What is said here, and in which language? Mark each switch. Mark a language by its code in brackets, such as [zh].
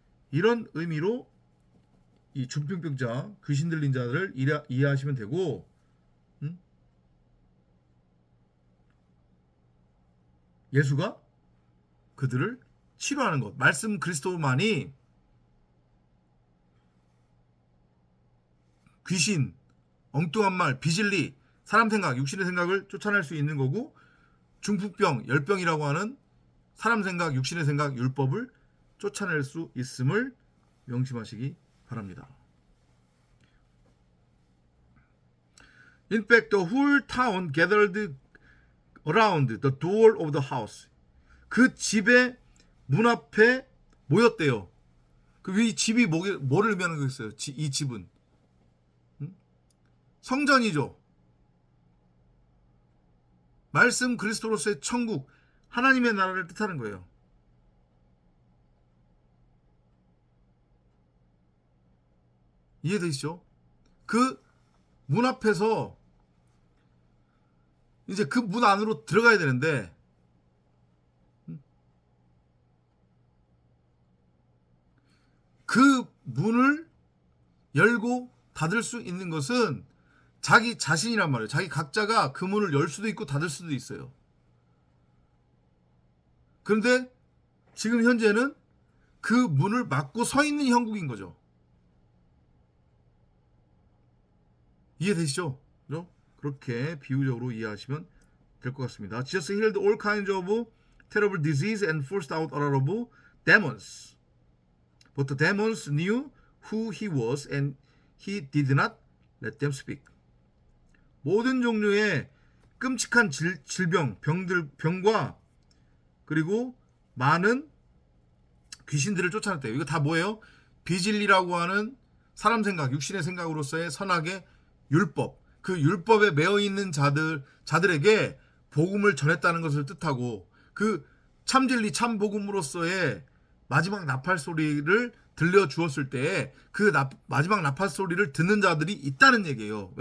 [ko] 이런 의미로 이 중풍병자, 귀신 들린 자들을 이해하시면 되고, 예수가 그들을 치료하는 것, 말씀 그리스도만이 귀신, 엉뚱한 말, 비진리, 사람 생각, 육신의 생각을 쫓아낼 수 있는 거고, 중풍병, 열병이라고 하는 사람 생각, 육신의 생각, 율법을 쫓아낼 수 있음을 명심하시기 바랍니다. [en] In fact, the whole town gathered around the door of the house. [ko] 그 집의 문 앞에 모였대요. 이 집이 뭐를 의미하는 거겠어요? 이 집은 성전이죠. 말씀 그리스도로서의 천국, 하나님의 나라를 뜻하는 거예요. 이해되시죠? 그 문 앞에서 이제 그 문 안으로 들어가야 되는데 그 문을 열고 닫을 수 있는 것은 자기 자신이란 말이에요. 자기 각자가 그 문을 열 수도 있고 닫을 수도 있어요. 그런데 지금 현재는 그 문을 막고 서 있는 형국인 거죠. 이해되시죠? 그죠? 그렇게 비유적으로 이해하시면 될 것 같습니다. [en] Jesus healed all kinds of terrible disease and forced out a lot of demons. But the demons knew who he was and he did not let them speak. [ko] 모든 종류의 끔찍한 질병, 병과 그리고 많은 귀신들을 쫓아냈대요. 이거 다 뭐예요? 비진리라고 하는 사람 생각, 육신의 생각으로서의 선악의 율법, 그 율법에 매여 있는 자들에게 복음을 전했다는 것을 뜻하고 그 참진리, 참복음으로서의 마지막 나팔 소리를 들려주었을 때에 그 마지막 나팔 소리를 듣는 자들이 있다는 얘기예요.